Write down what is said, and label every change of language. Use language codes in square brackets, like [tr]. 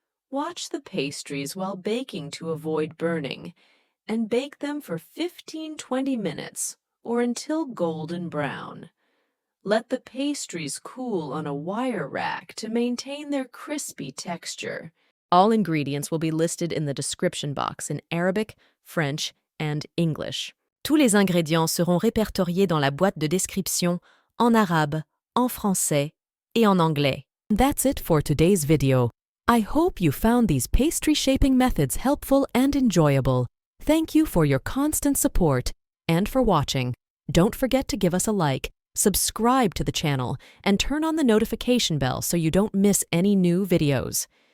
[en] Watch the pastries while baking to avoid burning, and bake them for 15-20 minutes or until golden brown. Let the pastries cool on a wire rack to maintain their crispy texture. All ingredients will be listed in the description box in Arabic, French, and English. [fr] Tous les ingrédients seront répertoriés dans la boîte de description en arabe, en français, et en anglais. [en] That's it for today's video. I hope you found these pastry shaping methods helpful and enjoyable. Thank you for your constant support and for watching. Don't forget to give us a like, subscribe to the channel, and turn on the notification bell so you don't miss any new videos.